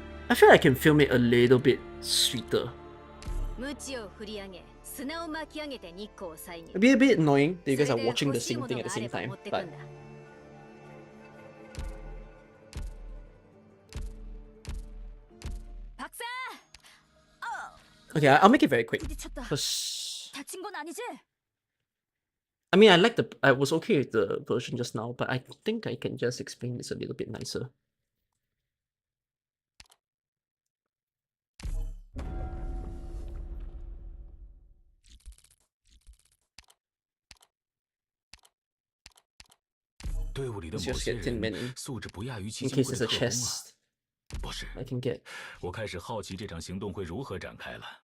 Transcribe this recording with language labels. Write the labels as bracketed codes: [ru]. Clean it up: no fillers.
[en] I feel like I can film it a little bit sweeter. [ja] 鞭を振り上げ、砂を巻き上げて日光を遮る。 [en] It'd be a bit annoying that you guys are watching the same thing at the same time, but okay, I'll make it very quick. Cause I mean, I was okay with the version just now, but I think I can just explain this a little bit nicer. Let's just get Tin Men in case there's a chest [zh] 不是， [en] I can get. [zh] 我开始好奇这场行动会如何展开了。